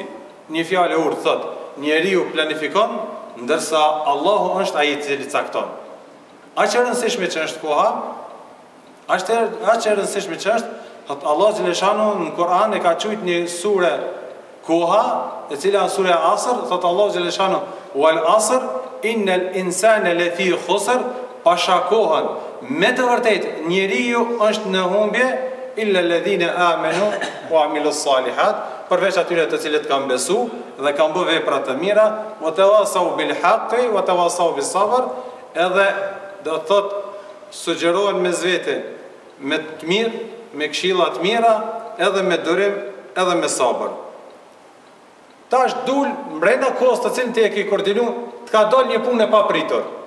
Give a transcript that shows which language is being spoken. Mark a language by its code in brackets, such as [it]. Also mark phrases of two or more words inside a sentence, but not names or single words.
[sq] Një fjalë e urtë thot, njeriu planifikon, ndërsa Allahu është ai i cili cakton. Aq e rëndësishme që është koha, aq e rëndësishme që është, thot Allah xhaleshanu në Kur'an e ka thujt një sure koha, e cila është sura Asr, thot Allah xhaleshanu [ar] والعصر إن الإنسان لفي خسر, [sq] pasha kohën. Me të vërtetë njeriu është në humbje, [ar] إلا الذين آمنوا وعملوا الصالحات, [sq] përveç atyre të cilët kanë besu dhe kanë bërë vepra të mira, [ar] وتواصوا بالحق وتواصوا بالصبر, [sq] edhe do të thot sugjerohen me zvete me të mirë, me këshilla të mira, edhe me durim, edhe me sabër. Tash dul mbrenda kohës të cilën ti e ke koordinu, të ka dal një punë e papritur.